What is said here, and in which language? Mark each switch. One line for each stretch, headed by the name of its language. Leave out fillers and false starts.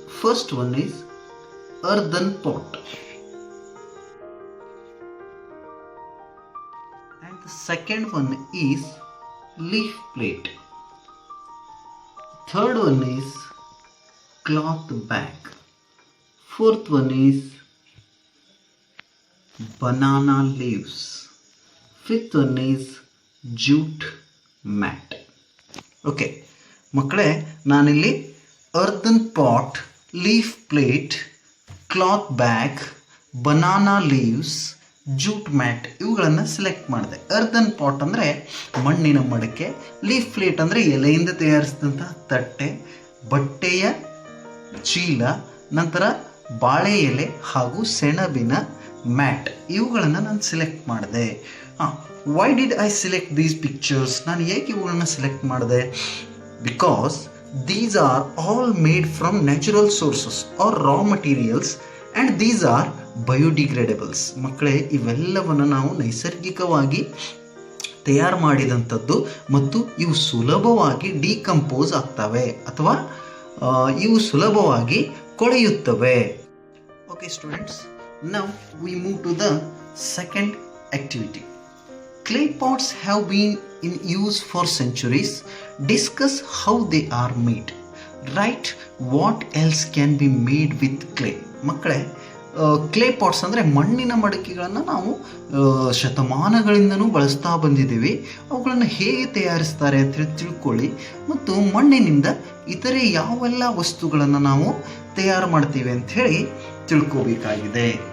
English: First one is earthen pot, and the second one is leaf plate. Third one is cloth bag. Fourth one is banana leaves. Fifth one is jute mat.
Kannada: Okay ಮಕ್ಕಳೇ, ನಾನಿಲ್ಲಿ ಅರ್ದನ್ pot, leaf plate, cloth bag, banana leaves, jute mat ಇವುಗಳನ್ನು select ಮಾಡಿದೆ. ಅರ್ದನ್ pot ಅಂದರೆ ಮಣ್ಣಿನ ಮಡಕೆ, leaf plate ಅಂದರೆ ಎಲೆಯಿಂದ ತಯಾರಿಸಿದಂಥ ತಟ್ಟೆ, ಬಟ್ಟೆಯ ಚೀಲ, ನಂತರ ಬಾಳೆ ಎಲೆ ಹಾಗೂ ಸೆಣಬಿನ ಮ್ಯಾಟ್ ಇವುಗಳನ್ನು ನಾನು ಸೆಲೆಕ್ಟ್ ಮಾಡಿದೆ.
English: Why did I select these pictures?
Kannada: ನಾನು ಏಕೆ ಇವುಗಳನ್ನು ಸೆಲೆಕ್ಟ್ ಮಾಡಿದೆ?
English: Because these are all made from natural sources are raw materials and these are biodegradables.
Kannada: ಮಕ್ಕಳೇ, ಇವೆಲ್ಲವನ್ನು ನಾವು ನೈಸರ್ಗಿಕವಾಗಿ ತಯಾರು ಮಾಡಿದಂಥದ್ದು ಮತ್ತು ಇವು ಸುಲಭವಾಗಿ ಡಿಕಂಪೋಸ್ ಆಗ್ತವೆ ಅಥವಾ ಇವು ಸುಲಭವಾಗಿ ಕೊಳೆಯುತ್ತವೆ.
English: Okay students, now we move to the second activity. Clay pots have been in use for centuries. Discuss how they are made. Write what else can be made with clay.
Kannada: ಮಕ್ಕಳೇ, clay pats ಅಂದರೆ ಮಣ್ಣಿನ ಮಡಕೆಗಳನ್ನು ನಾವು ಶತಮಾನಗಳಿಂದನೂ ಬಳಸ್ತಾ ಬಂದಿದ್ದೀವಿ. ಅವುಗಳನ್ನು ಹೇಗೆ ತಯಾರಿಸ್ತಾರೆ ಅಂತ ತಿಳ್ಕೊಳ್ಳಿ, ಮತ್ತು ಮಣ್ಣಿನಿಂದ ಇತರೆ ಯಾವೆಲ್ಲ ವಸ್ತುಗಳನ್ನು ನಾವು ತಯಾರು ಮಾಡ್ತೀವಿ ಅಂಥೇಳಿ ತಿಳ್ಕೋಬೇಕಾಗಿದೆ.